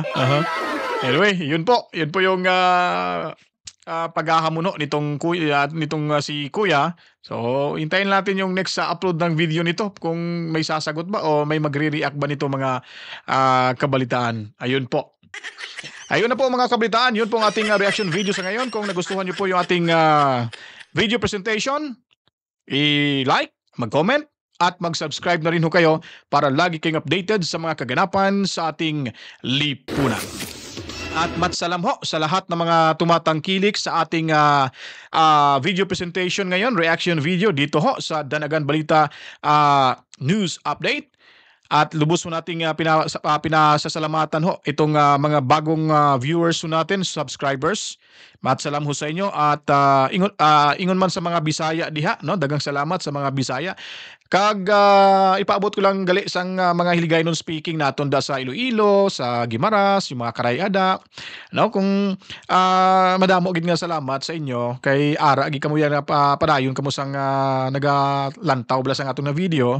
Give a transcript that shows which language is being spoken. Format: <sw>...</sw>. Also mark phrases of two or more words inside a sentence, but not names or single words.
<tl>Anyway, yun po yung paghahamuno nitong si Kuya. So, hintayin natin yung</tl> <en>next upload</en> <tl>ng video nito kung may sasagot ba o may magre-react ba nito mga kabalitaan. Ayun po. Ayun na po mga kabalitaan. Yun po ang ating</tl> <en>reaction video</en> <tl>sa ngayon. Kung nagustuhan nyo po yung ating</tl> <en>video presentation,</en> <tl>i-like, mag-comment, at mag-subscribe na rin ho kayo para lagi kayong updated sa mga kaganapan sa ating lipunan. At matsalam ho sa lahat ng mga tumatangkilik sa ating</tl> <en>video presentation</en> <tl>ngayon,</tl> <en>reaction video</en> <tl>dito ho sa Danagan Balita News Update. At lubos ho nating pinasasalamatan ho itong mga bagong viewers ho natin, subscribers. Matsalam ho sa inyo at ingon man sa mga Bisaya diha, no?</tl> <ceb>Dagang salamat sa mga Bisaya.</ceb> <hil>Kag ipaabot ko lang gali sang mga Hiligaynon speaking naton da sa Iloilo, sa Guimaras, yung mga Karayada. No, kung madamo gid nga salamat sa inyo kay ara gi kamo yan padayon kamo sang nagalantaw bala sang atong na video.</hil>